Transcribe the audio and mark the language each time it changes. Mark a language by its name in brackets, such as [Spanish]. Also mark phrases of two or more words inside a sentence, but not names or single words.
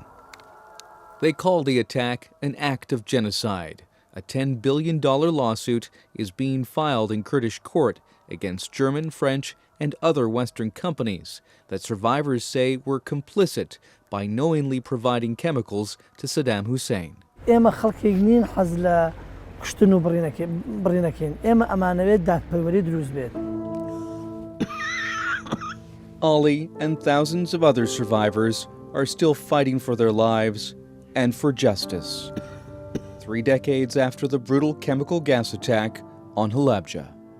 [English] They call the attack an act of genocide. A $10 billion lawsuit is being filed in Kurdish court against German, French, and other Western companies that survivors say were complicit by knowingly providing chemicals to Saddam Hussein. [Central Kurdish] ئێمە خەڵکێک نین حەز لە کوشتن و بڕینەکەین ئێمە ئەمانەوێت دادپەروەری دروست بێت. [English] Ali and thousands of other survivors are still fighting for their lives and for justice. 3 decades after the brutal chemical gas attack on Halabja.